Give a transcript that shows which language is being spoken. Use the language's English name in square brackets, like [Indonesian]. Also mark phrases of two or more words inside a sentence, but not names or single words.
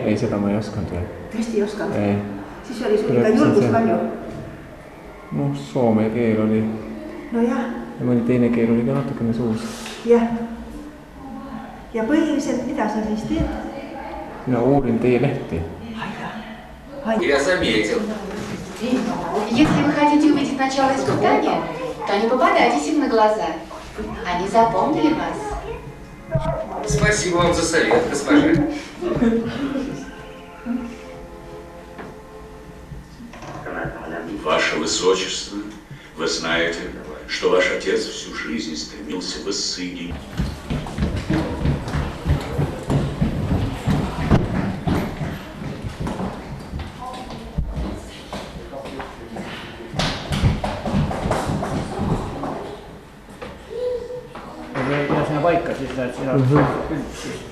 [Estonian] Ei, seda ma ei osanud veel. Tõesti ei osanud? Siis oli sul ikka julgus palju? No, soome keel oli. No jah. Ja mõni teine keel oli ka natukene suus. Jah. Ja põhiliselt, mida sa siis teed? Mina uurin teie lehti. [Russian] Я заметил. Если вы хотите увидеть начало испытания, то не попадайтесь им на глаза. Они запомнили вас. Спасибо вам за совет, госпожа. Ваше Высочество, вы знаете, что ваш отец всю жизнь стремился воссоединить. [Estonian] Ja sinna paika siis näed sina üldsi.